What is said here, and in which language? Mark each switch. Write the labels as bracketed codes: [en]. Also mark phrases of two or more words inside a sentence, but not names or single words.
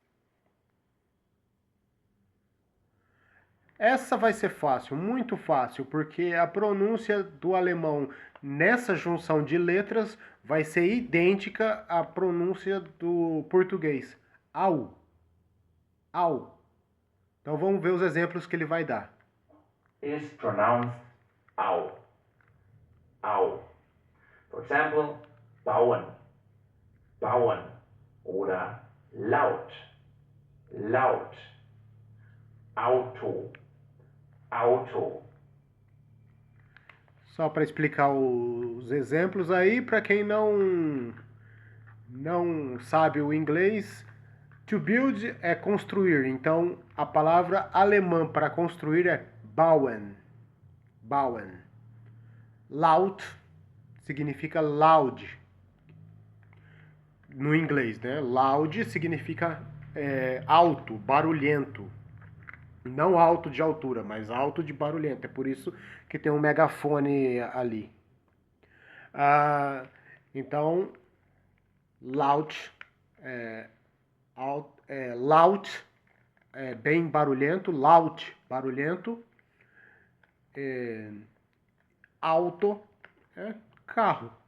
[pt] Essa vai ser fácil, muito fácil, porque a pronúncia do alemão nessa junção de letras vai ser idêntica à pronúncia do português. [de] Au. Au. [pt] Então vamos ver os exemplos que ele vai dar. [en] Is pronounced au. Au. For example, [de] bauen. Bauen. Oder laut. Laut. Auto. Auto. [pt] Só para explicar os exemplos aí, para quem não sabe o inglês, [en] to build [pt] é construir. Então, a palavra alemã para construir é bauen. Bauen. Laut significa loud. No inglês, né? Loud significa alto, barulhento. Não alto de altura, mas alto de barulhento. É por isso que tem um megafone ali. Então, [en] loud, loud, [pt] bem barulhento, loud, barulhento, alto, carro.